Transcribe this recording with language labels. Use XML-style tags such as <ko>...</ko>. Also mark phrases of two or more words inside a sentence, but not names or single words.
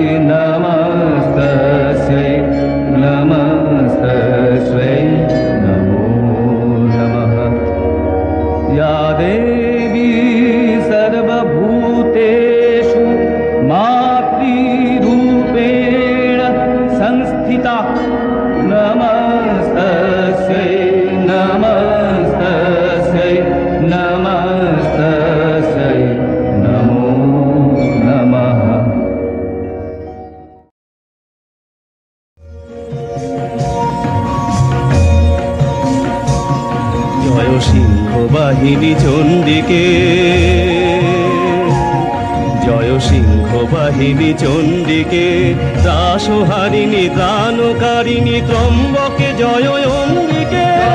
<sa>नमस्तस्यै नमस्तस्यै नमो नमः या देवी सर्वभूतेषु मातृरूपेण संस्थिता नमस्तस्यै नमस्तस्यै नमस्तस्यै नमो नमः জয় সিংহ বাহিনী চণ্ডিকে জয় সিংহ বাহিনী চণ্ডিকে ত্রাসহারিণী ত্রাণকারিণী ত্রম্বকে জয় অম্বিকে</sa>